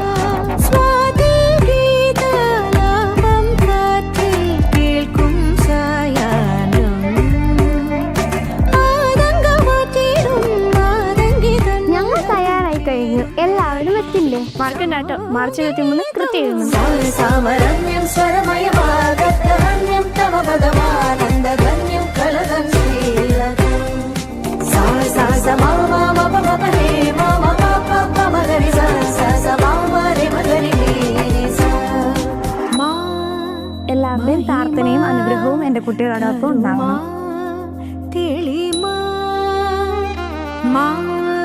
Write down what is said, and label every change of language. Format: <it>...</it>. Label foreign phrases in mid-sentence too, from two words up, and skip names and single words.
<ml>സ്വാതിഗീതലാപം കാറ്റിൽ കേൾക്കും സായാഹ്നം ആതങ്കമാറ്റിടും ആതങ്കിതൻ. ഞങ്ങൾ തയ്യാറായി കഴിഞ്ഞു. എല്ലാവരും എത്തില്ലേ? മറക്കണ്ടാട്ടോ, മാർച്ച് 23 കൃത്യം. സാരസാമരമ്യം സ്വരമയമാഗദ്ധവന്യം തവ പദമാനന്ദധന്യം കലദം ശ്രീലകം sa sa sa ma ma ma pa ma pa re ma ma pa pa pa ma ga re sa sa sa ma ma re ma ga re re sa ma. എല്ലാവരുടെയും പ്രാർത്ഥനയും അനുഗ്രഹവും എൻ്റെ കുട്ടികളോടൊപ്പം ഉണ്ടാവണം. തെളിമാ മാ</ml>